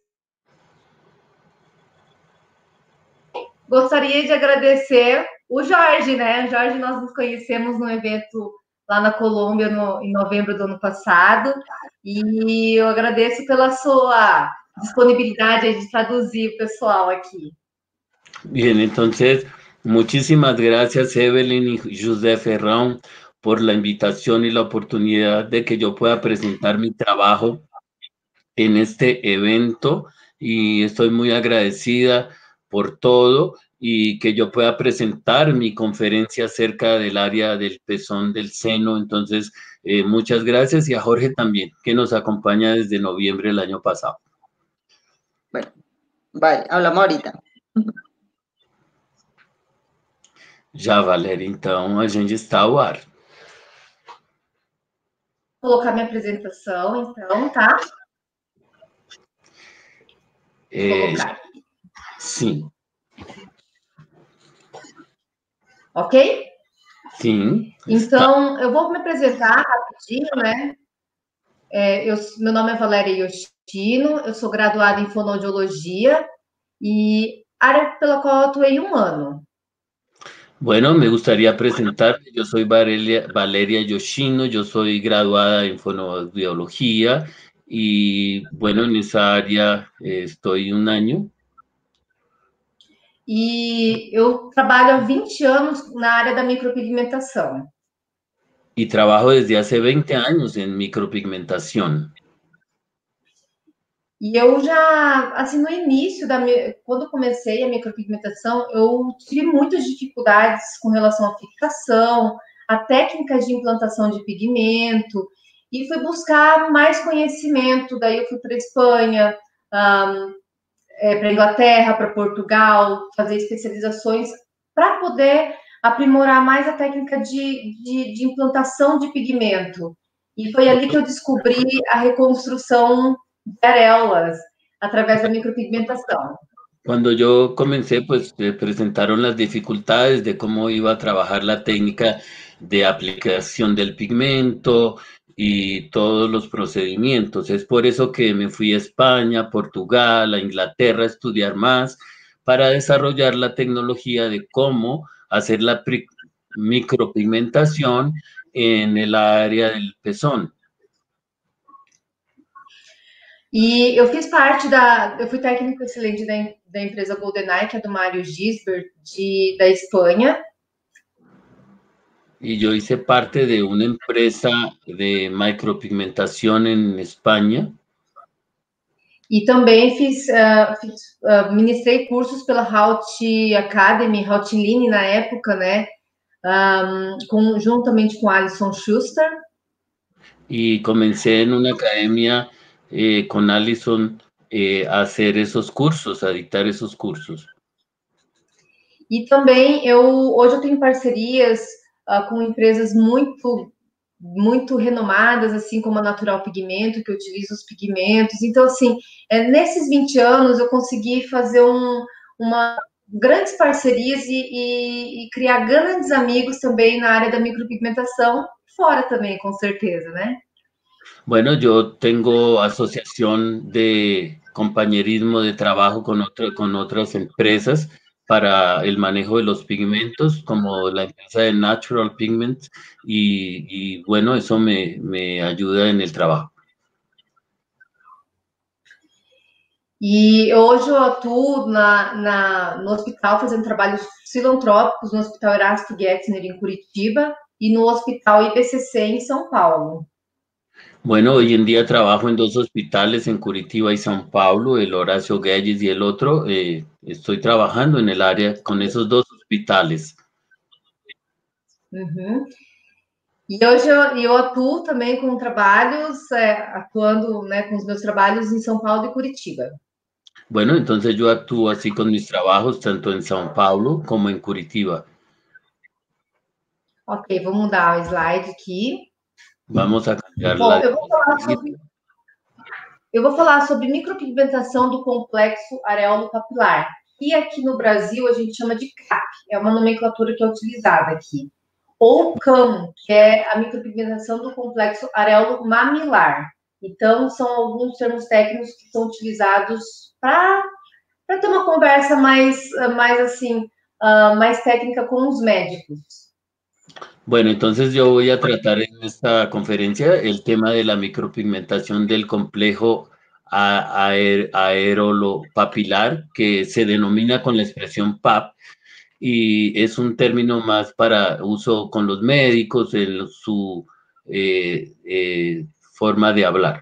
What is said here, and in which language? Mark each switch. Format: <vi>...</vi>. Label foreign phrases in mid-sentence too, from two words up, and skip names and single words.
<pt>Gostaria de agradecer o Jorge, né? Jorge, nós nos conhecemos num evento lá na Colômbia em novembro do ano passado, e eu agradeço pela sua disponibilidade de traduzir o pessoal aqui.</pt> <es>Bien, entonces, muchísimas gracias, Evelyn y José Ferrón, por la invitación y la oportunidad de que yo pueda presentar mi trabajo en este evento, y estoy muy agradecida por todo y que yo pueda presentar mi conferencia acerca del área del pezón del seno. Entonces, muchas gracias, y a Jorge también, que nos acompaña desde noviembre del año pasado. Bueno, vale, hablamos ahorita.</es> <pt>Já, Valéria, então a gente está ao ar. Vou colocar minha apresentação, então, tá? Vou colocar. Sim. Ok? Sim. Então, eu vou me apresentar rapidinho, né? Meu nome é Valéria Yoshino, eu sou graduada em fonoaudiologia e área pela qual eu atuei 1 ano.</pt> <es>Bueno, me gustaría presentar, yo soy Valeria Yoshino, yo soy graduada en fonoaudiología y bueno, en esa área estoy 1 año.</es> <pt>E eu trabalho há 20 anos na área da micropigmentação.</pt> <es>Y trabajo desde hace 20 años en micropigmentación.</es> <pt>E eu já, assim, no início, quando eu comecei a micropigmentação, eu tive muitas dificuldades com relação à fixação, a técnicas de implantação de pigmento, e fui buscar mais conhecimento. Daí eu fui para a Espanha, para a Inglaterra, para Portugal, fazer especializações para poder aprimorar mais a técnica de implantação de pigmento. E foi ali que eu descobri a reconstrução de areolas através da micropigmentação.</pt> <es>Cuando yo comencé, pues me presentaron las dificultades de cómo iba a trabajar la técnica de aplicación del pigmento y todos los procedimientos. Es por eso que me fui a España, Portugal, a Inglaterra a estudiar más para desarrollar la tecnología de cómo hacer la micropigmentación en el área del pezón.</es> <pt>E eu fiz parte eu fui técnico excelente da empresa GoldenEye, que é do Mário Gisbert, da Espanha.</pt> <es>Y yo hice parte de una empresa de micropigmentación en España.</es> <pt>E também ministrei cursos pela Haut Academy, Hautline na época, né? Juntamente com Alison Schuster.</pt> <es>Y comencé en una academia con Alison a hacer esos cursos, a dictar esos cursos.</es> <pt>E também hoje eu tenho parcerias com empresas muito renomadas, assim como a Natural Pigmento, que utiliza os pigmentos. Então, assim, nesses 20 anos eu consegui fazer grandes parcerias e criar grandes amigos também na área da micropigmentação, fora também, com certeza, né?</pt> <es>Bueno, yo tengo asociación de compañerismo de trabajo con otras empresas para el manejo de los pigmentos, como la empresa de Natural Pigments, y bueno, eso me ayuda en el trabajo.</es> <pt>E hoje eu atuo no hospital fazendo trabalhos filantrópicos no Hospital Erasto Getzner em Curitiba e no Hospital IPCC em São Paulo.</pt> <es>Bueno, hoy en día trabajo en dos hospitales en Curitiba y São Paulo, el Horacio Guedes y el otro. Estoy trabajando en el área con esos dos hospitales. Uhum.</es> <pt>E hoje eu atuo também com trabalhos, atuando, né, com os meus trabalhos em São Paulo e Curitiba.</pt> <es>Bueno, entonces yo actúo así con mis trabajos tanto en São Paulo como en Curitiba.</es> <pt>Ok, vou mudar o slide aqui.</pt> <es>Vamos a cambiar</es> <pt>Bom,</pt> <es>la</es> <pt>eu vou falar sobre micropigmentação do complexo areolo papilar, que aqui no Brasil a gente chama de CAP, é uma nomenclatura que é utilizada aqui. Ou CAM, que é a micropigmentação do complexo areolo mamilar. Então, são alguns termos técnicos que são utilizados para ter uma conversa mais assim, mais técnica com os médicos.</pt> <es>Bueno, entonces yo voy a tratar en esta conferencia el tema de la micropigmentación del complejo aerolopapilar, que se denomina con la expresión PAP, y es un término más para uso con los médicos en su forma de hablar.</es>